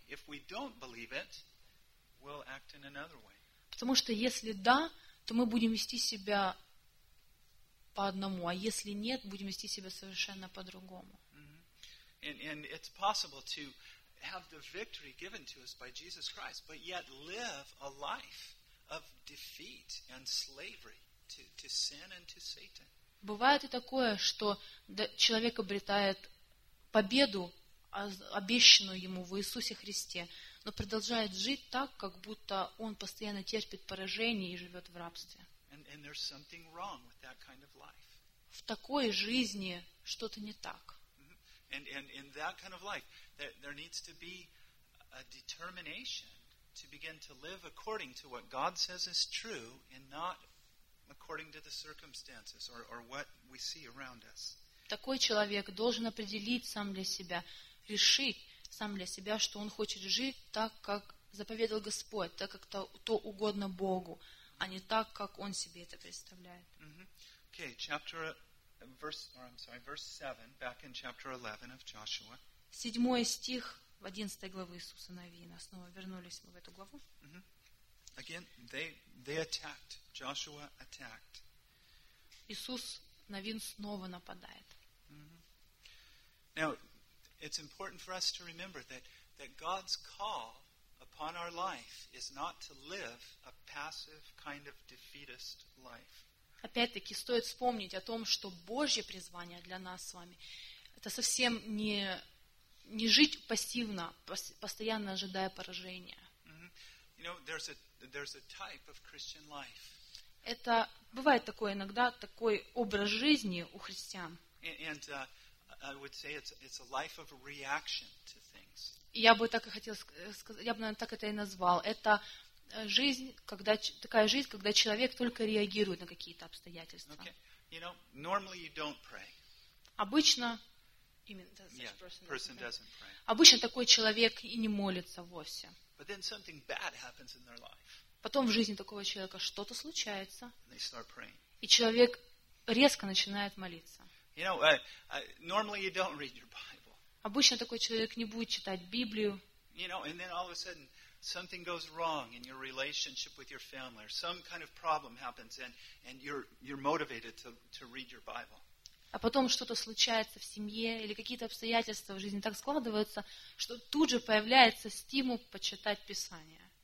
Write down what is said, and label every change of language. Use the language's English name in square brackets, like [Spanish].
[English] If we don't believe it, we'll act in another way. [Russian] Потому что если да, то мы будем вести себя по одному, а если нет, будем вести себя совершенно по-другому. [English] And it's possible to have the victory given to us by Jesus Christ, but yet live a life of defeat and slavery to sin and to Satan. [Russian] Бывает и такое, что человек обретает победу, обещанную ему в Иисусе Христе, но продолжает жить так, как будто он постоянно терпит поражение и живет в рабстве. [English] And there's something wrong with that kind of life. [Russian] В такой жизни что-то не так. [English] And in that kind of life, there needs to be a determination to begin to live according to what God says is true and not according to the circumstances or what we see around us. [Russian] Такой человек должен определить сам для себя, решить сам для себя, что он хочет жить так, как заповедал Господь, так, как то угодно Богу, а не так, как он себе это представляет. [English] Mm-hmm. Okay, chapter, verse 7, back in chapter 11 of Joshua. [Russian] Седьмой стих в 11 главе Иисуса Навина. Снова вернулись мы в эту главу. [English] Mm-hmm. Again, they attacked. Joshua attacked. [Russian] Иисус Навин снова нападает. Mm-hmm. [English] Now, it's important for us to remember that God's call upon our life is not to live a passive kind of defeatist life. [Russian] Опять-таки, стоит вспомнить о том, что Божье призвание для нас с вами это совсем не жить пассивно, постоянно ожидая поражения. Mm-hmm. [English] You know, there's a type of Christian life. [Russian] Это бывает такое иногда, такой образ жизни у христиан. [English] I would say it's a life of reaction to things. [Russian] Я бы, наверное, так это и назвал. Это жизнь, когда такая жизнь, когда человек только реагирует на какие-то обстоятельства. [English] Okay. You know, normally you don't pray. [Russian] Обычно именно [English] person doesn't pray. [Russian] Обычно такой человек и не молится вовсе. [English] But then something bad happens in their life. [Russian] Потом в жизни такого человека что-то случается. [English] And they start praying. [Russian] И человек резко начинает молиться. [English] You know, normally you don't read your Bible. [Russian] Обычно такой человек не будет читать Библию. [English] You know, and then all of a sudden something goes wrong in your relationship with your family, or some kind of problem happens, and you're motivated to read your Bible. [Russian] А потом что-то случается в семье или какие-то обстоятельства в жизни так складываются, что тут же появляется стимул почитать Писание.